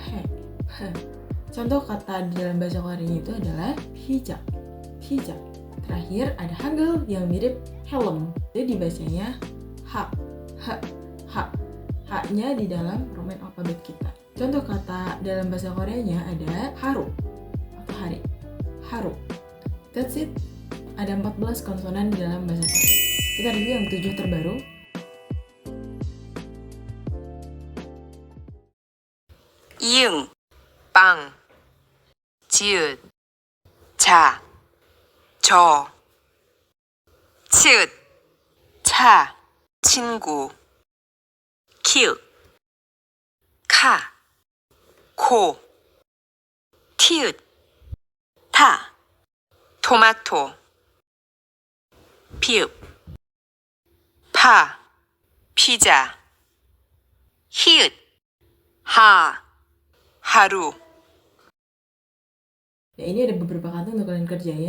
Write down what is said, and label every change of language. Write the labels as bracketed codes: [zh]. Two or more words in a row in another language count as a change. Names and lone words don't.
[id] Contoh kata di dalam bahasa Koreanya itu adalah hijab. Terakhir ada Hangul yang mirip helm. Jadi dibacanya ha. Haknya di dalam Roman alfabet kita. Contoh kata dalam bahasa Koreanya ada haru atau hari. Haru. [en] That's it. [id] Ada 14 konsonan di dalam bahasa Korea. Kita review yang 7 terbaru. [ko] 이응, 빵, 지읒, 자, 저, 치읓, 차, 친구, 키읔, 카, 코, 티읕, 타, 토마토, 피읍, 파, 피자, 히읗, 하, haru. [id] Ya, ini ada beberapa kata untuk kalian kerjain.